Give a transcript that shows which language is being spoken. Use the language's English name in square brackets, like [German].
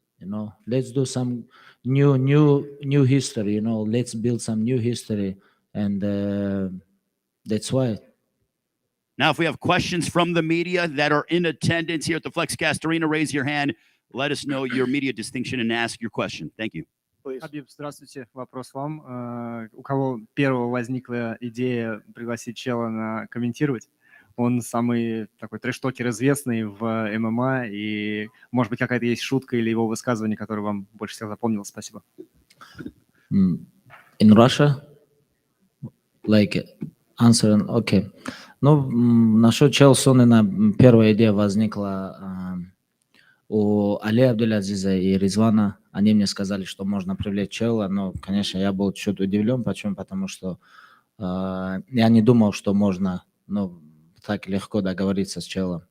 [English] You know, let's do some new history. You know, let's build some new history, and that's why. Now, if we have questions from the media that are in attendance here at the FlexCast Arena, raise your hand. Let us know your media distinction and ask your question. Thank you. [Russian] Хабиб, здравствуйте. Вопрос вам. У кого первого возникла идея пригласить чела комментировать? Он самый такой трэш-токер известный в ММА, и, может быть, какая-то есть шутка или его высказывание, которое вам больше всего запомнилось? Спасибо. [English] In Russia, like answer, okay. [Russian] Ну, насчет Челсонена первая идея возникла у Али Абдулязиза и Ризвана. Они мне сказали, что можно привлечь Чела, но, конечно, я был чуть удивлен. Почему? Потому что я не думал, что можно, ну, так легко договориться с Челом.